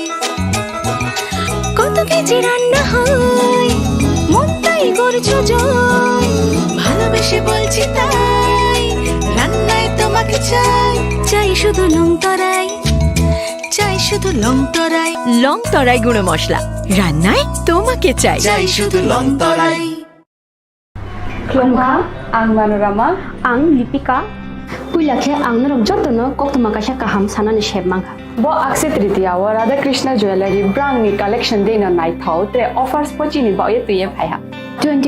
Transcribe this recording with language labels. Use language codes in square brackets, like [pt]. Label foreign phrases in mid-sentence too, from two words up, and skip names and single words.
[bn] কত কেজি রান্না হয়, মন তাই করছো জয়। ভালোবেসে বলছি তাই, রান্নায় তোমাকে চাই। চাই শুধু লংতরাই, চাই শুধু লংতরাই। লংতরাই গুঁড়ো মশলা, রান্নায় তোমাকে চাই। চাই শুধু লংতরাই। [trp] Klongha, ang Manorama, ang Lipika. Puilakhe ang narong jotono koktuma kaisa kaham sanani shebmangha. Bo Akshaya Tritiya wa Radha Krishna Jewelry brand ni collection de na nai thau tre offers pochi ni ba ye tuye phaiha.